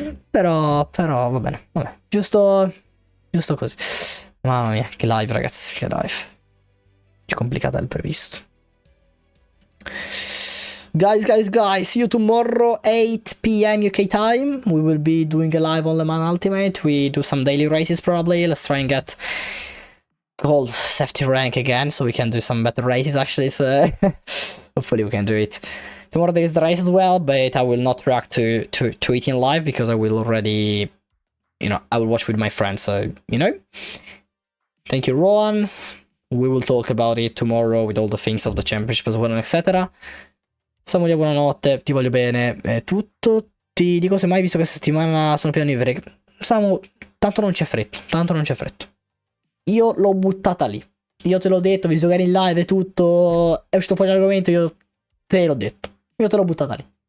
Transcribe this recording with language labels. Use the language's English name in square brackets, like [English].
[Italian] Però va bene, vabbè. Giusto così. Mamma mia, che live, ragazzi, che live. Più complicata del previsto. [English] Guys, see you tomorrow, 8 p.m. UK time. We will be doing a live on Le Mans Ultimate. We do some daily races probably. Let's try and get gold safety rank again, so we can do some better races actually. So hopefully we can do it. Tomorrow there is the race as well, but I will not react to it in live because I will already, I will watch with my friends. So, Thank you, Rowan. We will talk about it tomorrow with all the things of the championship as well, etc. [Italian] Samuele, buonanotte, ti voglio bene, è tutto. Ti dico semmai, visto che questa settimana sono pieno di break. Samu, tanto non c'è fretto. Io l'ho buttata lì. Io te l'ho detto, visto che eri in live e tutto, è uscito fuori l'argomento, io te l'ho detto. Io te l'ho buttata lì.